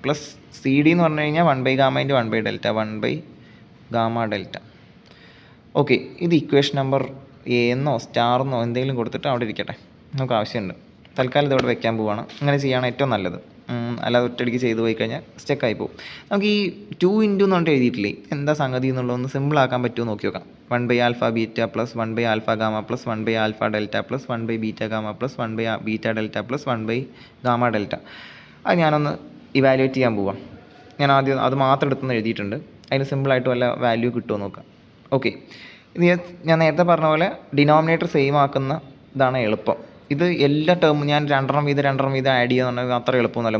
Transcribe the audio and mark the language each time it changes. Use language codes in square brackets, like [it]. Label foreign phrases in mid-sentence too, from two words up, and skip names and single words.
[en] plus C D [ml] എന്ന് പറഞ്ഞു കഴിഞ്ഞാൽ 1/γ × 1/Δ ഓക്കെ. ഇത് [en] equation number A [ml] എന്നോ സ്റ്റാറെന്നോ എന്തെങ്കിലും കൊടുത്തിട്ട് അവിടെ ഇരിക്കട്ടെ, നമുക്ക് ആവശ്യമുണ്ട്. തൽക്കാലം ഇതവിടെ വെക്കാൻ പോവുകയാണ്. അങ്ങനെ ചെയ്യുകയാണ് ഏറ്റവും നല്ലത്. അല്ലാതെ ഒറ്റയടിക്ക് ചെയ്തു പോയി കഴിഞ്ഞാൽ സ്റ്റക്കായി പോകും. നമുക്ക് ഈ 2 ഇൻറ്റു എന്ന് പറഞ്ഞിട്ട് എഴുതിയിട്ടില്ലേ, എന്താ സംഗതി എന്നുള്ളതൊന്ന് സിമ്പിളാക്കാൻ പറ്റുമോ നോക്കി നോക്കാം. 1/α β + 1/α γ + 1/α δ + 1/β γ + 1/β δ + 1/γ δ. അത് ഞാനൊന്ന് ഇവാലുവേറ്റ് ചെയ്യാൻ പോവാം. ഞാൻ ആദ്യം അത് മാത്രം എടുത്തൊന്ന് എഴുതിയിട്ടുണ്ട്. അതിന് സിമ്പിളായിട്ട് വല്ല വാല്യൂ കിട്ടുമോ നോക്കാം. ഓക്കെ. ഇത് ഞാൻ നേരത്തെ പറഞ്ഞ പോലെ [en] denominator same [ml] ആക്കുന്ന ഇതാണ് എളുപ്പം. ഇത് എല്ലാ ടേമും ഞാൻ രണ്ടെണ്ണം വീതം ആഡ് ചെയ്യുക അത്ര എളുപ്പമൊന്നുമല്ല.